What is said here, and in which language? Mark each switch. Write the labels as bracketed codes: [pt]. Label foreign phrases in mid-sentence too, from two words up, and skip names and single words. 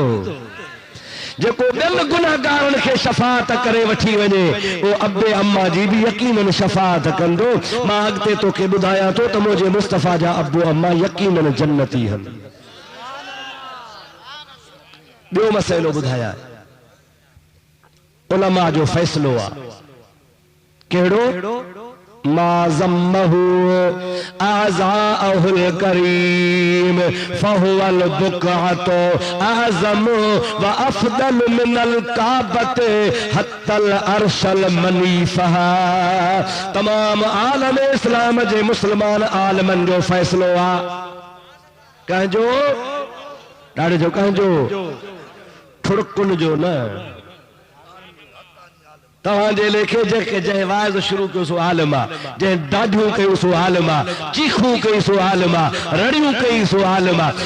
[sd] जेको ॿियनि गुनहगारनि खे शफाअत करे वठी वञे वो अब्बे अम्मा जी भी यकीनन शफाअत कंदो। मां अॻिते तोखे ॿुधायां थो त मुंहिंजे मुस्तफ़ा जा अब्बो अम्मा यकीनन जन्नती आहिनि। ॿियो मसइलो ॿुधायां, उलमा जो फैसलो आहे कहिड़ो? [ar] ما ضمه أعضاؤه الكريمة فهو البقعة أعظم وأفضل من الكعبة حتى العرش المنيفة. [sd] तमाम आलम इस्लाम जे मुस्लमान आलमन जो फैसलो आहे। कंहिंजो? ॾाढे जो कंहिंजो? ठुड़कुन जो न। तव्हांजे लेखे जेके जंहिं वाइज़ शुरू कयो सो आलिम आहे, जंहिं ॾाढियूं कयूं सो आलिम आहे, चीखूं कयूं सो आलिम आहे, रड़ियूं कयूं सो आलिम आहे।